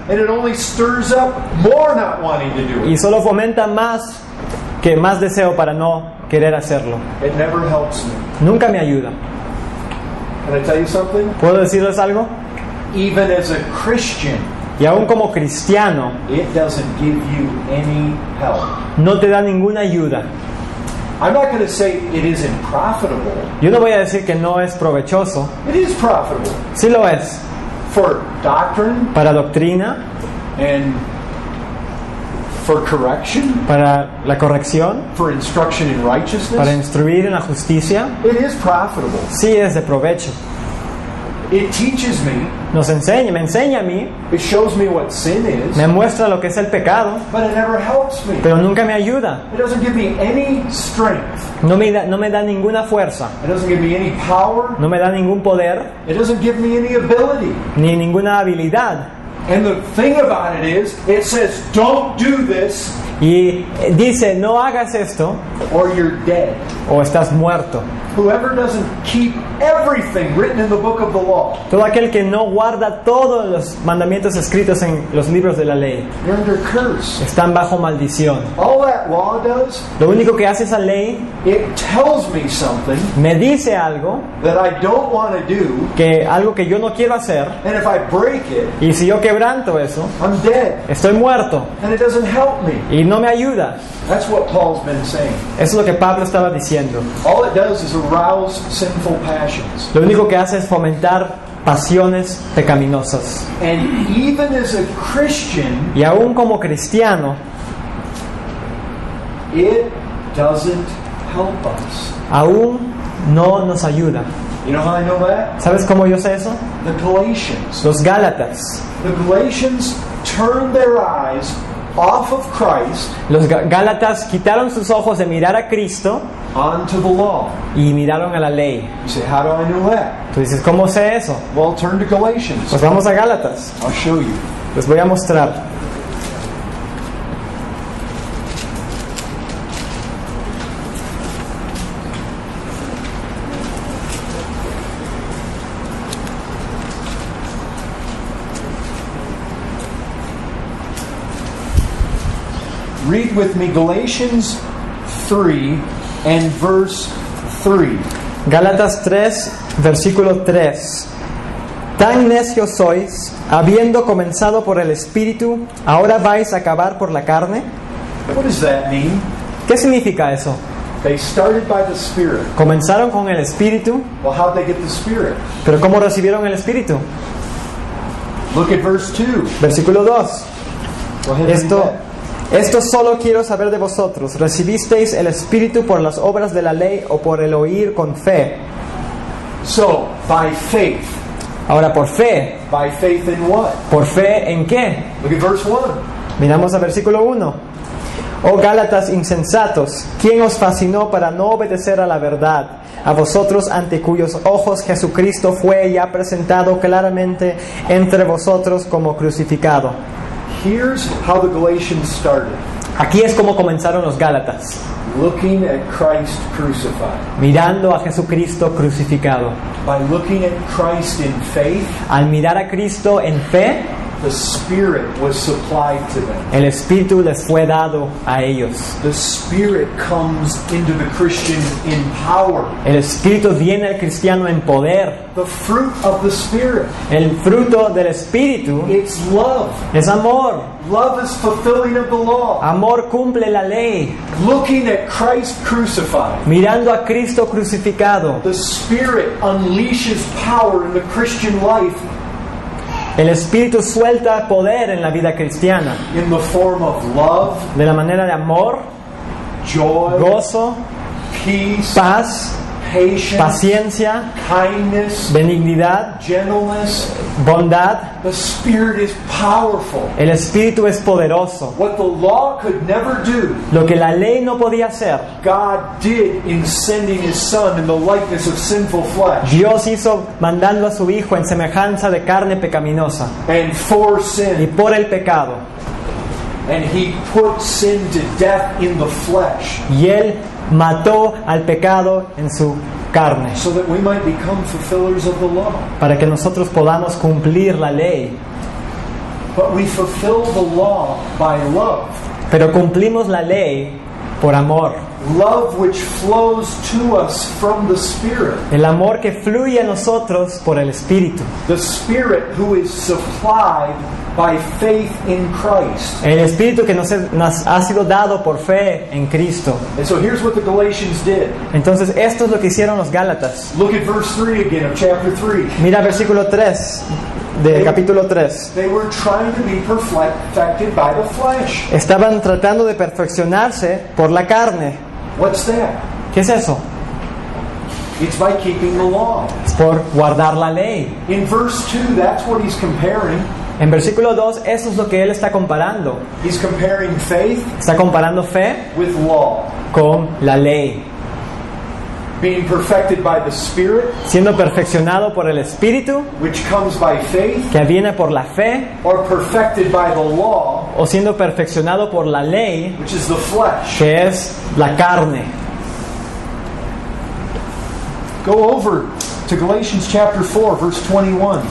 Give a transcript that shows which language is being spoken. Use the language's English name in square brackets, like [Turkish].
[English] and it only stirs up more not wanting to do [Spanish] y [English] it. [Spanish] solo fomenta más deseo para no querer hacerlo. [English] It never helps me. [Spanish] Nunca me ayuda. [English] Can I tell you something? [Spanish] ¿Puedo decirles algo? [English] Even as a Christian, [Spanish] Y aún como cristiano, [English] it doesn't give you any help. [Spanish] no te da ninguna ayuda. [English] I'm not going to say it isn't profitable. [Spanish] Yo no voy a decir que no es provechoso. [English] It is profitable [Spanish] Sí lo es. [English] for doctrine [Spanish] Para doctrina, [English] and for correction, [Spanish] para la corrección, [English] for instruction in [Spanish] para [English] righteousness. [Spanish] instruir en la justicia, [English] It is profitable. [Spanish] sí es de provecho. [English] It teaches me, [Spanish] Me enseña a mí, [English] it shows me what sin is, [Spanish] me muestra lo que es el pecado, [English] but it never helps me. [Spanish] pero nunca me ayuda. [English] It doesn't give me any strength. [Spanish] No me da ninguna fuerza, [English] It doesn't give me any power. [Spanish] no me da ningún poder, [English] It doesn't give me any ability. [Spanish] ni ninguna habilidad. [English] And the thing about it is, it says, don't do this [Spanish] Y dice, no hagas esto [English] or you're dead. [Spanish] o estás muerto. [English] Whoever doesn't keep everything written in the book of the law, [Spanish] Todo aquel que no guarda todos los mandamientos escritos en los libros de la ley, [English] you're under curse. [Spanish] están bajo maldición. [English] All that law does, [Spanish] Lo único que hace esa ley, [English] it tells me something [Spanish] me dice algo, [English] that I don't want to do, [Spanish] algo que yo no quiero hacer, [English] and if I break it, [Spanish] y si yo quebranto eso, [English] I'm dead, [Spanish] estoy muerto [English] and it doesn't help me. [Spanish] y no me ayuda. [English] That's what Paul's been saying. [Spanish] Eso es lo que Pablo estaba diciendo. [English] All it does is arouse sinful passions. [Spanish] Lo único que hace es fomentar pasiones pecaminosas. [English] And even as a Christian, [Spanish] Y aún como cristiano, [English] it doesn't help us. [Spanish] aún no nos ayuda. [English] You know how I know that? [Spanish] ¿Sabes cómo yo sé eso? [English] The Galatians. [Spanish] Los Gálatas. [English] The Galatians turned their eyes off of Christ [Spanish] Los Gálatas quitaron sus ojos de mirar a Cristo [English] onto the law. [Spanish] y miraron a la ley. [English] You say, how do I know that? [Spanish] Tú dices, ¿cómo sé eso? [English] Well, turn to Galatians. [Spanish] Pues vamos a Gálatas. [English] I'll show you. [Spanish] Les voy a mostrar. [English] Read with me Galatians 3 and verse 3. [Spanish] Gálatas 3, versículo 3. Tan necios sois, habiendo comenzado por el Espíritu, ¿ahora vais a acabar por la carne? [English] What does that mean? [Spanish] ¿Qué significa eso? [English] They started by the Spirit. [Spanish] Comenzaron con el Espíritu, [English] Well, how'd they get the Spirit? [Spanish] pero ¿cómo recibieron el Espíritu? [English] Look at verse 2. [Spanish] Versículo 2. [English] Go ahead and read that. [Spanish] Esto solo quiero saber de vosotros. ¿Recibisteis el Espíritu por las obras de la ley o por el oír con fe? [English] So, by faith. [Spanish] Ahora, ¿por fe? [English] By faith in what? [Spanish] ¿Por fe en qué? [English] Look at verse 1. [Spanish] Miramos al versículo 1. Oh Gálatas insensatos, ¿quién os fascinó para no obedecer a la verdad? A vosotros ante cuyos ojos Jesucristo fue ya presentado claramente entre vosotros como crucificado. [English] Here's how the Galatians started. [Spanish] Aquí es como comenzaron los Gálatas, [English] Looking at Christ crucified. [Spanish] mirando a Jesucristo crucificado. [English] By looking at Christ in faith, [Spanish] Al mirar a Cristo en fe, [English] the Spirit was supplied to them. [Spanish] el Espíritu les fue dado a ellos. [English] The Spirit comes into the Christian in power. [Spanish] El Espíritu viene al cristiano en poder. [English] The fruit of the Spirit, [Spanish] El fruto del Espíritu [English] it's love. [Spanish] es amor. [English] Love is fulfilling of the law. [Spanish] Amor cumple la ley. [English] Looking at Christ crucified, [Spanish] Mirando a Cristo crucificado, [English] the Spirit unleashes power in the Christian life [Spanish] el Espíritu suelta poder en la vida cristiana [English] in the form of love [Spanish] de la manera de amor [English] joy, [Spanish] gozo, [English] peace, [Spanish] paz, [English] patience, [Spanish] paciencia, [English] kindness, [Spanish] benignidad, [English] gentleness. [Spanish] bondad. [English] The Spirit is powerful. [Spanish] El Espíritu es poderoso. [English] What the law could never do, [Spanish] Lo que la ley no podía hacer, [English] God did in sending His Son in the likeness of sinful flesh. [Spanish] Dios hizo mandando a su Hijo en semejanza de carne pecaminosa [English] And for [Spanish] y [English] sin. [Spanish] por el pecado. [English] And He put sin to death in the flesh [Spanish] Y Él mató al pecado en su carne [English] so that we might become fulfillers of the law. [Spanish] para que nosotros podamos cumplir la ley. [English] But we fulfill the law by love. [Spanish] Pero cumplimos la ley por amor. [English] Love which flows to us from the Spirit. [Spanish] El amor que fluye a nosotros por el Espíritu. [English] The Spirit who is supplied by faith in Christ. [Spanish] El Espíritu que nos ha sido dado por fe en Cristo. [English] And so here's what the Galatians did. [Spanish] Entonces esto es lo que hicieron los Gálatas. [English] Look at verse 3 again of chapter 3. [Spanish] Mira versículo 3 del capítulo 3. [English] They were trying to be perfected by the flesh. [Spanish] Estaban tratando de perfeccionarse por la carne. [English] What's that? [Spanish] ¿Qué es eso? [English] It's by keeping the law. [Spanish] Es por guardar la ley. [English] In verse 2, that's what he's comparing. [Spanish] En versículo 2, eso es lo que él está comparando. [English] He's comparing faith [Spanish] Está comparando fe [English] with law. [Spanish] con la ley. [English] Being perfected by the Spirit, [Spanish] Siendo perfeccionado por el Espíritu, [English] which comes by faith, [Spanish] que viene por la fe, [English] or perfected by the law, [Spanish] o siendo perfeccionado por la ley, [English] which is the flesh. [Spanish] que es la carne. [English] Go over to Galatians chapter 4, verse 21.